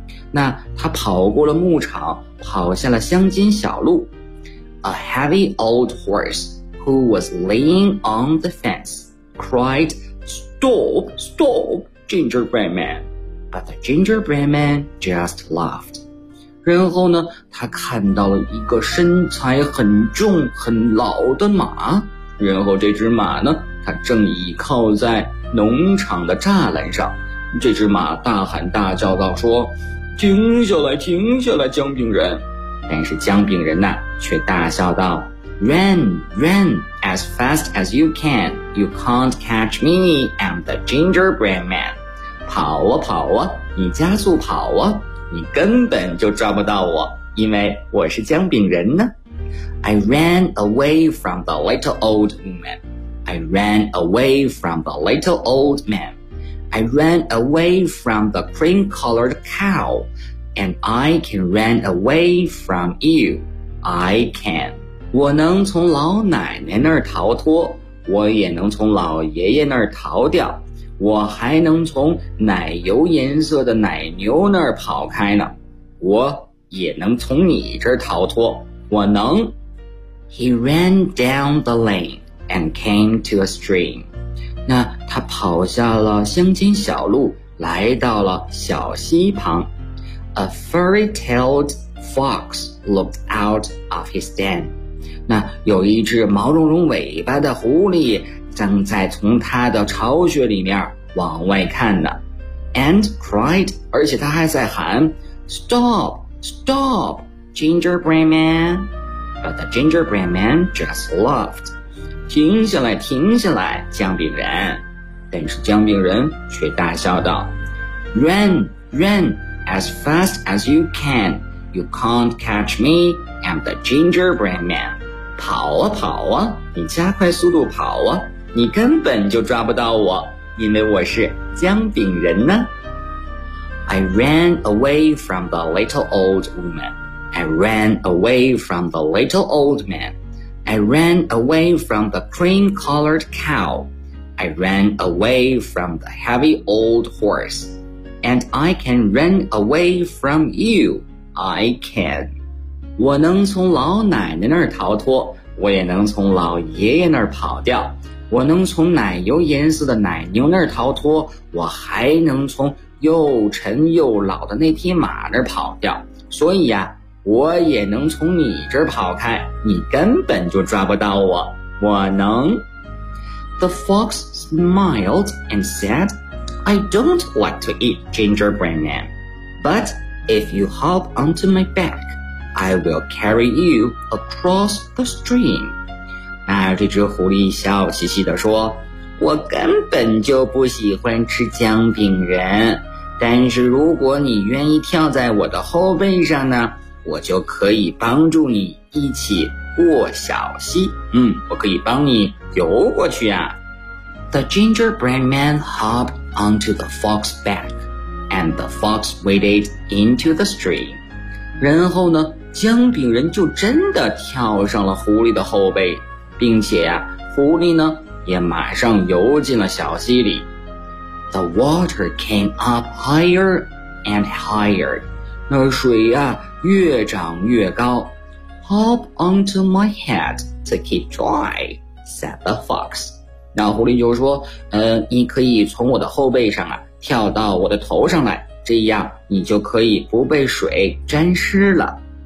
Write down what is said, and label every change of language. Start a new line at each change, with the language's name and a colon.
Chinese: 那他跑过了牧场，跑下了乡间小路。
English: A heavy old horse who was laying on the fence cried, Stop, stop! Gingerbread man. But the gingerbread man just laughed.
Chinese: 然后呢，他看到了一个身材很重很老的马，然后这只马呢，它正倚靠在农场的栅栏上。这只马大喊大叫道，说，停下来，停下来，姜饼人。但是姜饼人呢，却大笑道，
English: Run, run, as fast as you can. You can't catch me, I'm the gingerbread man.
Chinese: 跑啊跑啊，你加速跑啊，你根本就抓不到我，因为我是姜饼人呢。
English: I ran away from the little old man. I ran away from the little old man. I ran away from the cream-colored cow. and I can run away from you. I can.
Chinese: 我能从老奶奶那儿逃脱，我也能从老爷爷那儿逃掉，我还能从奶油颜色的奶牛那儿跑开呢，我也能从你这儿逃脱，我能。
English: He ran down the lane and came to a stream.
Chinese: 那他跑下了乡间小路，来到了小溪旁。
English: A furry-tailed fox looked out of his den.
Chinese: 那有一只毛茸茸尾巴的狐狸正在从他的巢穴里面往外看呢。
English: And cried,
Chinese: 而且他还在喊
English: Stop! Stop! Gingerbread man! But the gingerbread man just laughed.
Chinese: 停下来停下来姜饼人。但是姜饼人却大笑道
English: Run! Run! As fast as you can! You can't catch me! I'm the gingerbread man!
Chinese: 跑啊跑啊，你加快速度跑啊，你根本就抓不到我，因为我是姜饼人呢。
English: I ran away from the little old woman. I ran away from the little old man. I ran away from the cream-colored cow. I ran away from the heavy old horse. And I can run away from you. I can.
Chinese: 我能从老奶奶那儿逃脱，我也能从老爷爷那儿跑掉。我能从奶油颜色的奶牛那儿逃脱，我还能从又沉又老的那匹马那儿跑掉，所以呀，我也能从你这儿跑开，你根本就抓不到我，我能。
English: The fox smiled and said, I don't want to eat gingerbread man, but if you hop onto my back, I will carry you across the stream.
Chinese: 那这只狐狸笑嘻嘻地说，我根本就不喜欢吃姜饼人，但是如果你愿意跳在我的后背上呢，我就可以帮助你一起过小溪，我可以帮你游过去啊。
English: The gingerbread man hopped onto the fox's back, and the fox waded into the stream.
Chinese: 然后呢，姜饼人就真的跳上了狐狸的后背，并且呀，狐狸呢也马上游进了小溪里。
English: The water came up higher and higher.
Chinese: 那水呀越涨越高。
English: Hop onto my head to keep dry, said the fox.
Chinese: 那狐狸就说，你可以从我的后背上啊跳到我的头上来，这样你就可以不被水沾湿了。